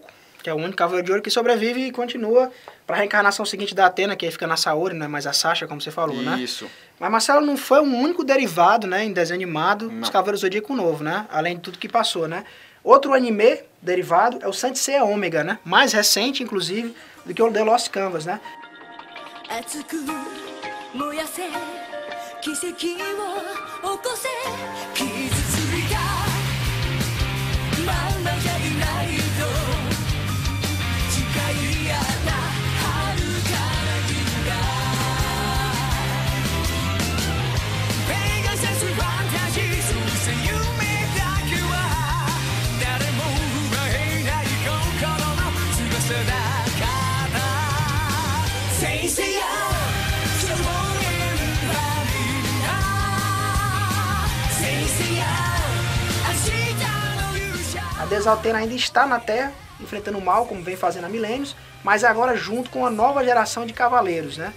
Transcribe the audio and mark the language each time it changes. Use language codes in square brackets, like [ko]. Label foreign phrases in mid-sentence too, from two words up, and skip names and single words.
[pt] Que é o único Cavaleiro de Ouro que sobrevive e continua para a reencarnação seguinte da Atena, que aí fica na Saori, né? Mas a Sasha, como você falou, né? Isso. Mas, Marcelo, não foi o único derivado, né, em desenho animado dos Cavaleiros do Zodíaco novo, né? Além de tudo que passou, né? Outro anime derivado é o Saint Seiya Omega, né? Mais recente, inclusive, do que o The Lost Canvas, né? [ja] 熱く燃やせ奇跡を起こせ傷ついたまんまじゃいないと誓い合った遥かな銀河ペガサスファンタジーそして夢だけは誰も奪えない心の翼だから [en] Say say yeah [pt] A Desaltena ainda está na Terra, enfrentando o mal, como vem fazendo há milênios, mas agora junto com uma nova geração de cavaleiros, né?